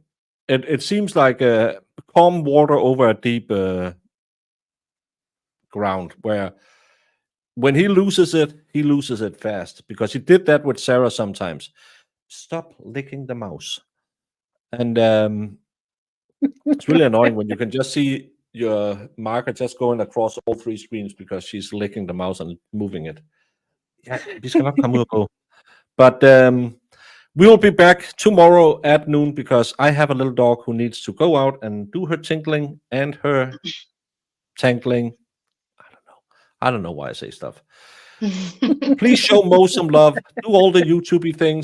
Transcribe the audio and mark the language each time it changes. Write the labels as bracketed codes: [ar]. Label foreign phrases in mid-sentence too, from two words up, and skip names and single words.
[en] It seems like calm water over a deep ground, where when he loses it fast, because he did that with Sarah sometimes. Stop licking the mouse. And it's really annoying when you can just see your marker just going across all 3 screens because she's licking the mouse and moving it. Yeah, [da] vi skal nok komme ud og gå. [en] But we will be back tomorrow at noon because I have a little dog who needs to go out and do her tinkling and her tangling. I don't know why I say stuff. Please show Mo some love. Do all the YouTubey things.